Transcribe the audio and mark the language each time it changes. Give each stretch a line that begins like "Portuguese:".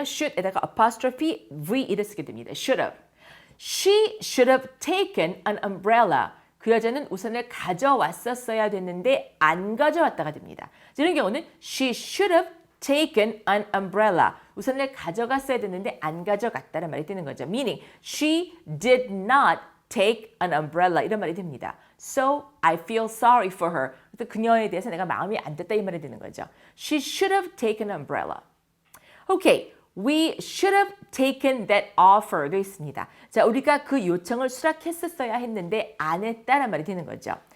Korean: should에다가 apostrophe V를 쓰게 됩니다.
English: should have. She should have taken an umbrella.
Korean: 그 여자는 우산을 가져왔었어야 됐는데 안 가져왔다가 됩니다.
English: 이런 경우는 she should have taken an umbrella.
Korean: 우산을 가져갔어야 됐는데 안 가져갔다는 말이 되는 거죠.
English: Meaning she did not take an umbrella 이런 말이 됩니다. So I feel sorry for her.
Korean: 그래서 그녀에 대해서 내가 마음이 안 됐다 이 말이 되는 거죠.
English: She should have taken an umbrella. Okay, we should have taken that offer도 있습니다.
Korean: 자, 우리가 그 요청을 수락했었어야 했는데 안 했다는 말이 되는 거죠.